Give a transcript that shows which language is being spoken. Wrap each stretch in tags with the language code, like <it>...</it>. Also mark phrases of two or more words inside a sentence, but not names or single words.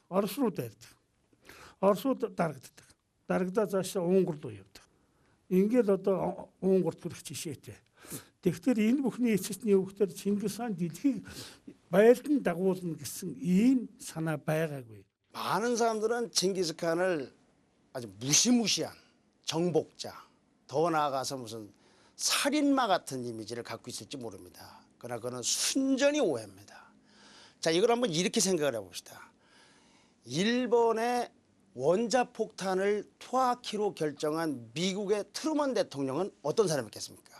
<mn>Орос руу дайрдаг. Оросууд дарагддаг. Дарагдаа цаашаа Унгар руу явдаг. Ингээл одоо Унгарт хүрэх жишээтэй. Тэгэхээр энэ бүхний эцэсний өвгтөр Чингис хаан дэлхийг байлдан дагуулна гэсэн ийм санаа байгаагүй.</mn> <ko>많은 사람들은 칭기즈칸을 아주 무시무시한 정복자, 더 나아가서 무슨 살인마 같은 이미지를 갖고 있을지 모릅니다. 그러나 그는 순전히 오해입니다. 자, 이걸 한번 이렇게 생각을 해봅시다. 일본의 원자폭탄을 투하키로 결정한 미국의 트루먼 대통령은 어떤 사람이겠습니까?</ko>